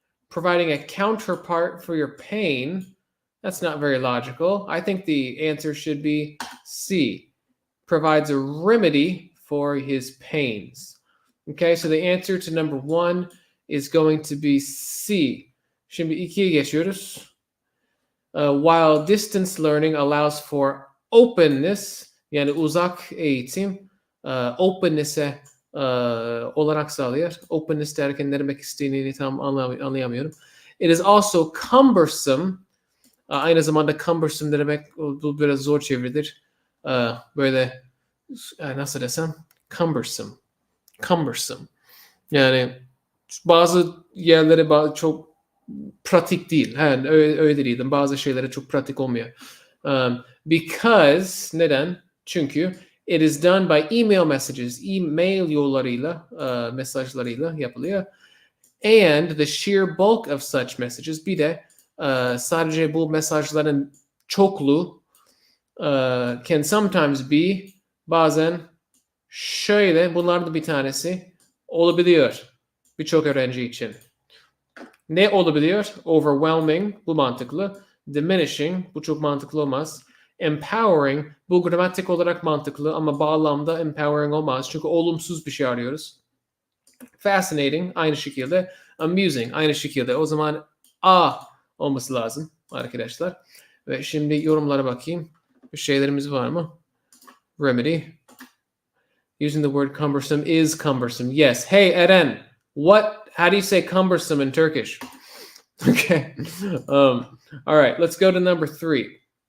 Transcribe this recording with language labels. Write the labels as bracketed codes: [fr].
[en] Providing a counterpart for your pain, that's not very logical. I think the answer should be C. Provides a remedy for his pains. Okay, so the answer to number 1 is going to be C. [tr] Şimdi 2'ye geçiyoruz. [en] While distance learning allows for openness, [tr] yani uzak eğitim openness'e olanak sağlıyor. Openness derken ne demek istediğini tam anlayamıyorum. [en] It is also cumbersome. [tr] Aynı zamanda cumbersome demek, bu biraz zor çevirilir. Böyle nasıl desem? Cumbersome. Yani bazı yerlere çok pratik değil. Öyle değildim. Bazı şeylere çok pratik olmuyor. Because neden? Çünkü [en] it is done by email messages. [tr] E-mail yollarıyla, mesajlarıyla yapılıyor. [en] And the sheer bulk of such messages, [tr] bir de sadece bu mesajların çokluğu [en] can sometimes be, [tr] bazen şöyle, bunlar da bir tanesi olabiliyor birçok öğrenci için. Ne olabiliyor? Overwhelming, bu mantıklı. Diminishing, bu çok mantıklı olmaz. Empowering, bu gramatik olarak mantıklı ama bağlamda empowering olmaz. Çünkü olumsuz bir şey arıyoruz. Fascinating, aynı şekilde. Amusing, aynı şekilde. O zaman A olması lazım arkadaşlar. Ve şimdi yorumlara bakayım. Bir şeylerimiz var mı? Remedy. [en] Using the word cumbersome is cumbersome. Yes. Hey Eren, how do you say cumbersome in Turkish? Okay. All right, let's go to number 3.